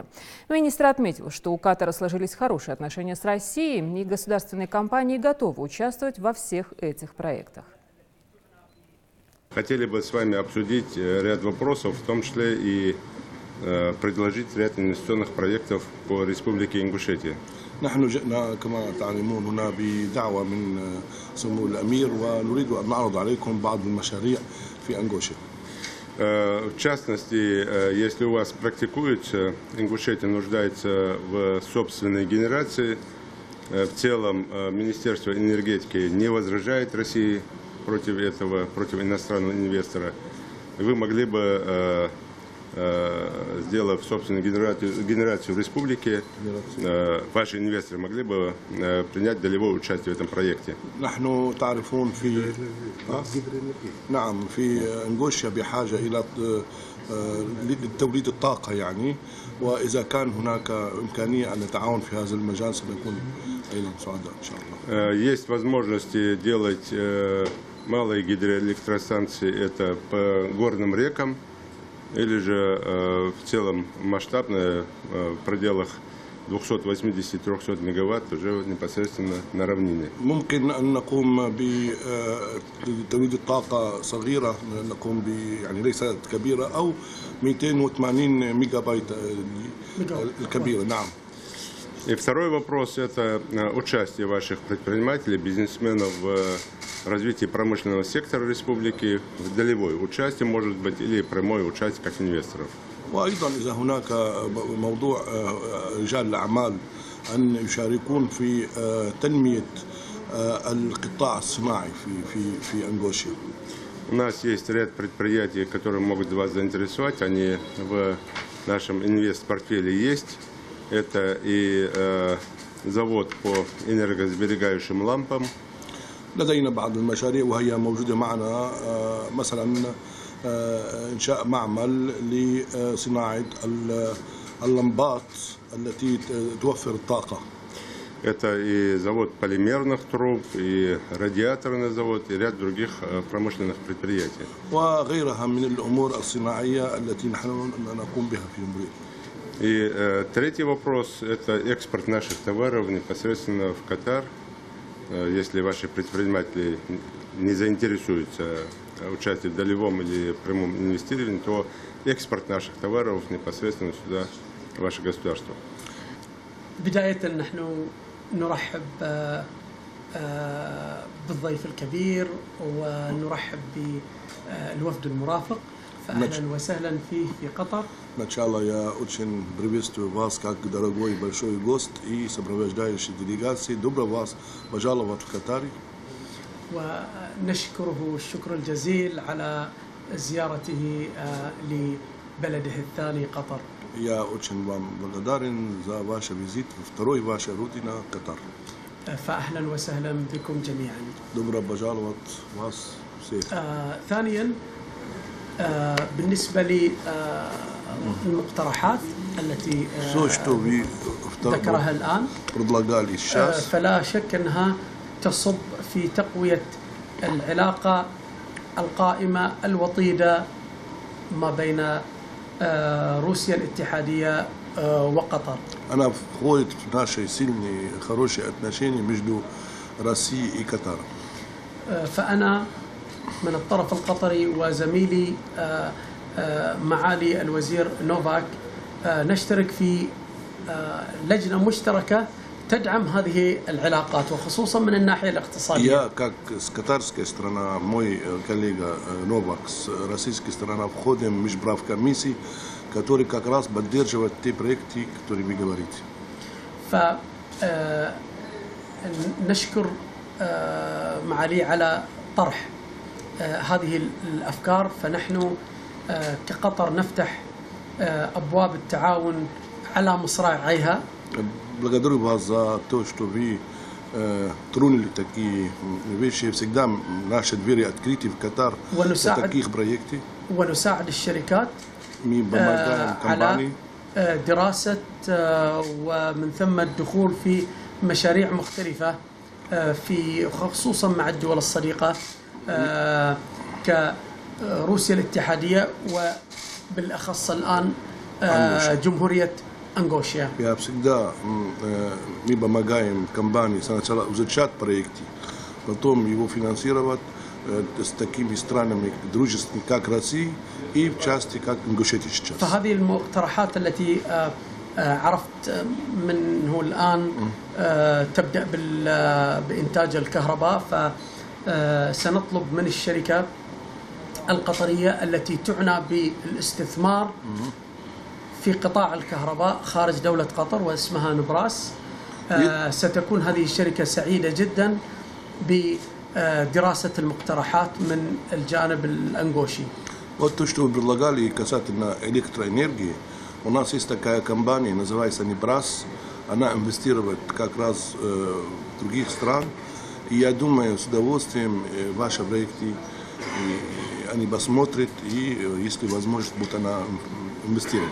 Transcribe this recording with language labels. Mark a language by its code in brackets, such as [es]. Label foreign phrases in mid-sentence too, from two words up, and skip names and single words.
[ru] Министр отметил, что у Катара сложились хорошие отношения с Россией, и государственные компании готовы участвовать во всех этих проектах. Хотели бы с вами обсудить ряд вопросов, в том числе и предложить ряд инвестиционных проектов по Республике Ингушетия. [ar] نحن جئنا كما تعلمون هنا بدعوة من سمو الأمير ونريد أن نعرض عليكم بعض المشاريع في إنغوشيا. [ru] В частности, если у вас практикуется, Ингушетия нуждается в собственной генерации. В целом, Министерство энергетики не возражает России против этого, против иностранного инвестора. Вы могли бы, сделав собственную генерацию в республике, ваши инвесторы могли бы принять долевое участие в этом проекте. [ar] نحن تعرفون في نعم في إنغوشيا بحاجة إلى لتوليد الطاقة يعني، وإذا كان هناك إمكانية أن نتعاون في هذا المجال سنكون أيضا سعداء إن شاء الله. [ru] Есть возможности делать малые гидроэлектростанции это по горным рекам или же в целом масштабное в пределах 280-300 мегаватт уже непосредственно на равнине. [ar] ممكن أن نقوم بتوليد الطاقة صغيرة، نقوم يعني ليست كبيرة، أو 280 ميجا بايت الكبيرة. نعم. [ru] И второй вопрос – это участие ваших предпринимателей, бизнесменов в развитии промышленного сектора республики, в долевое участие, может быть, или прямое участие как инвесторов. [ar] وأيضا إذا هناك موضوع رجال الأعمال أن يشاركون في تنمية القطاع الصناعي في أنغوشيا. [ru] У нас есть ряд предприятий, которые могут вас заинтересовать, они в нашем инвест-портфеле есть. Это и завод по энергосберегающим лампам. [ar] لدينا بعض المشاريع وهي موجودة معنا، مثلا إنشاء معمل لصناعة اللمبات التي توفر الطاقة. [ru] Это и завод полимерных труб, и радиаторный завод, и ряд других промышленных предприятий. [ar] وغيرها من الأمور الصناعية التي نحن نقوم بها في المريد. [ru] И третий вопрос – это экспорт наших товаров непосредственно в Катар. Если ваши предприниматели не заинтересуются участием в долевом или прямом инвестировании, то экспорт наших товаров непосредственно сюда, в ваше государство. [ar] بداية نحن نرحب بالضيف الكبير ونرحب بالوفد المرافق، فأهلا وسهلا فيه في قطر. [ru] Сначала я очень приветствую вас как дорогой большой гость и сопровождающий делегации. Добро вас пожаловать в Катар. [ar] ونشكره الشكر الجزيل على زيارته لبلده الثاني قطر. [ru] Я очень вам благодарен за ваш визит во второй вашей родине Катар. [ar] فأهلا وسهلا بكم جميعا. [ru] Добро пожаловать вас всех. [ar] ثانيا بالنسبة للمقترحات التي ذكرها الآن، فلا شك أنها تصب في تقوية العلاقة القائمة الوطيدة ما بين روسيا الاتحادية وقطر. [ru] أنا входит в наши сильные хорошие отношения между Россией и Катаром. [ar] فأنا من الطرف القطري وزميلي معالي الوزير نوفاك نشترك في لجنة مشتركة تدعم هذه العلاقات وخصوصا من الناحية الاقتصادية. [ru] Я как с катарской стороны, мой коллега Новак с российской стороны входим в межправ комиссии, который как раз поддерживает те проекты, которые вы говорите. [ar] فنشكر معالي على طرح هذه الأفكار، فنحن كقطر نفتح أبواب التعاون على مصراعيها. [ru] Благодарю вас за то, что вы тронули такие вещи. Всегда наши двери открыты в Катар для таких проектов. [ar] ونساعد الشركات على دراسة ومن ثم الدخول في مشاريع مختلفة في خصوصا مع الدول الصديقة كروسيا الاتحادية وبالأخص الآن جمهورية Ангошия. [ru] Я всегда мы помогаем компании сначала изучать проекты, потом его финансировать с такими странами дружественными, как Россия, и в части, как Ингушетия сейчас. [ar] فهذه المقترحات التي عرفت منه الآن تبدأ بإنتاج الكهرباء، فسنطلب من الشركة القطرية التي تعنى بالاستثمار في قطاع الكهرباء خارج دولة قطر واسمها نبراس. ستكون هذه الشركة سعيدة جدا بدراسة المقترحات من الجانب الأنغوشي. [ru] Вот то, что вы предлагали касательно электроэнергии, у нас есть такая компания, называется Небрас, она инвестирует как раз в других стран, и я думаю, с удовольствием ваши проекты они посмотрят и, если возможность, будут она инвестировать.